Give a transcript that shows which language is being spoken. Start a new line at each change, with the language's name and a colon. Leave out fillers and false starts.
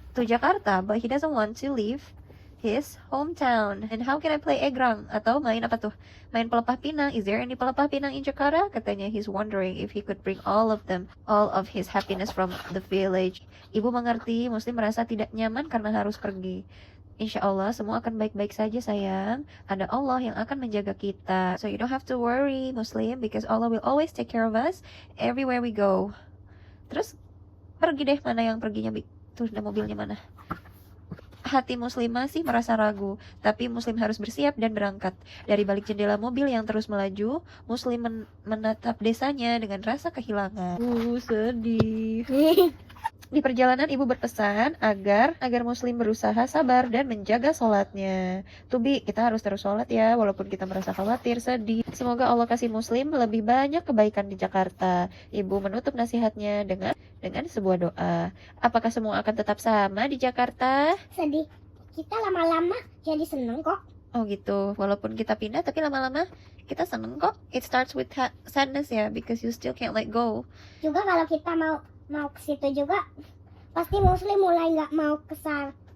English: To Jakarta, but he doesn't want to leave his hometown. And how can I play egrang?
Indonesian: Atau main apa tuh? Main pelepah pinang.
English: Is there any pelepah pinang in Jakarta?
Indonesian: Katanya
English: he's wondering if he could bring all of his happiness from the village.
Indonesian: Ibu mengerti, Muslim merasa tidak nyaman karena harus pergi. Insya Allah semua akan baik-baik saja sayang. Ada Allah yang akan menjaga kita.
English: So you don't have to worry Muslim, because Allah will always take care of us everywhere we go.
Indonesian: Terus pergi deh, mana yang perginya Bi? Tuh udah mobilnya mana? Hati Muslim masih merasa ragu, tapi Muslim harus bersiap dan berangkat. Dari balik jendela mobil yang terus melaju, Muslim menatap desanya dengan rasa kehilangan. Sedih. Di perjalanan ibu berpesan agar Muslim berusaha sabar dan menjaga sholatnya. Tubi, kita harus terus sholat ya, walaupun kita merasa khawatir, sedih. Semoga Allah kasih Muslim lebih banyak kebaikan di Jakarta. Ibu menutup nasihatnya dengan sebuah doa. Apakah semua akan tetap sama di Jakarta? Sedih. Kita lama-lama jadi seneng kok. Oh gitu, walaupun kita pindah tapi lama-lama kita seneng kok.
English: It starts with sadness ya, because you still can't let go.
Indonesian: Juga kalau kita mau ke situ juga, pasti Muslim mulai nggak mau ke sana.